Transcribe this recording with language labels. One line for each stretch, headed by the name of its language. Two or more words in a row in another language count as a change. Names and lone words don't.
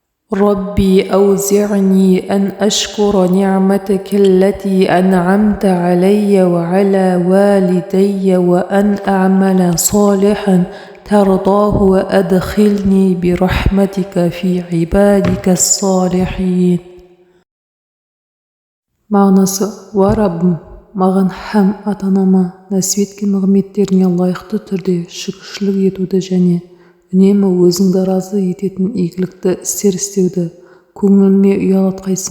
Arabic: ربي أوزعني أن أشكر نعمتك التي أنعمت علي وعلى والدي وأن أعمل صالحا ترضاه وأدخلني برحمتك في عبادك الصالحين.
Kazakh: Мағынасы: уа Раббым, маған һәм ата-анама нәсіп еткен нығметтеріңе лайықты түрде шүкіршілік етуді және үнемі өзіңді разы ететін игілікті істер істеуді көңіліме ұялатқайсың.